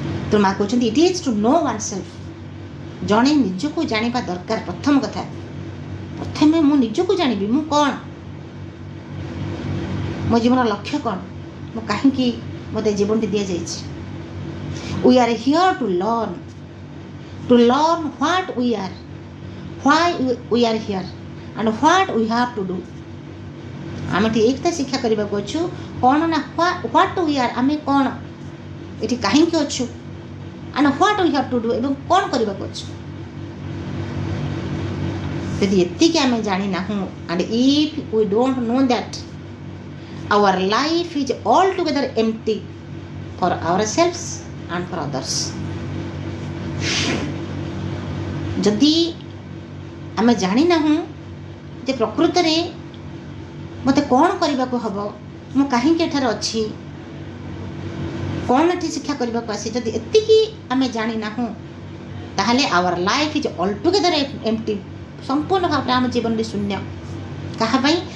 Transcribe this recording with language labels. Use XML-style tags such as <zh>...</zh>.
<or>ତ ମା କହୁଛନ୍ତି</or> <en>It is to know oneself.</en> <or>ଜଣେ ନିଜକୁ ଜାଣିବା ଦରକାର। ପ୍ରଥମ କଥା, ପ୍ରଥମେ ମୁଁ ନିଜକୁ ଜାଣିବି, ମୁଁ କ'ଣ, ମୋ ଜୀବନର ଲକ୍ଷ୍ୟ କ'ଣ, ମୁଁ କାହିଁକି ମୋତେ ଜୀବନଟି ଦିଆଯାଇଛି।</or> <en>We are here to learn what we are, why we are here and what we have to do.</en> <or>ଆମେ ଏଠି ଏକତା ଶିକ୍ଷା କରିବାକୁ ଅଛୁ କ'ଣ ନା</or> <en>what we are,</en> <or>ଆମେ କ'ଣ ଏଠି କାହିଁକି ଅଛୁ,</or> <en>and what we have to do,</en> <or>ଏବଂ କ'ଣ କରିବାକୁ ଅଛୁ। ଯଦି ଏତିକି ଆମେ ଜାଣିନାହୁଁ,</or> <en>and if we don't know that, our life is altogether empty for ourselves and for others.</en> <or>ଯଦି ଆମେ ଜାଣିନାହୁଁ ଯେ ପ୍ରକୃତରେ ମୋତେ କ'ଣ କରିବାକୁ ହେବ, ମୁଁ କାହିଁକି ଏଠାରେ ଅଛି, କ'ଣ ଏଠି ଶିକ୍ଷା କରିବାକୁ ଆସି, ଯଦି ଏତିକି ଆମେ ଜାଣିନାହୁଁ ତାହେଲେ</or> <en>our life is altogether empty,</en> <or>ସମ୍ପୂର୍ଣ୍ଣ ଭାବରେ ଆମ ଜୀବନରେ ଶୂନ୍ୟ। କାହା ପାଇଁ?</or>